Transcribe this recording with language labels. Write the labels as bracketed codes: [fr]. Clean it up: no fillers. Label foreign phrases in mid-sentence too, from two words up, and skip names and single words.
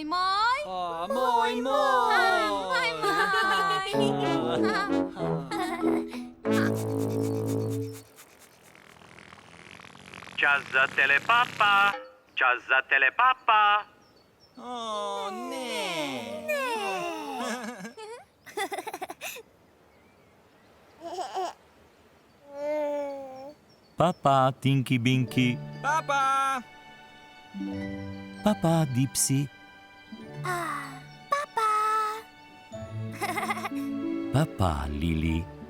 [sl] Moj. Čas za telepapa. Čas za telepapa. O, ne. Papa, Tinky Binky. Papa. Papa, Dipsy. Papa, Lili.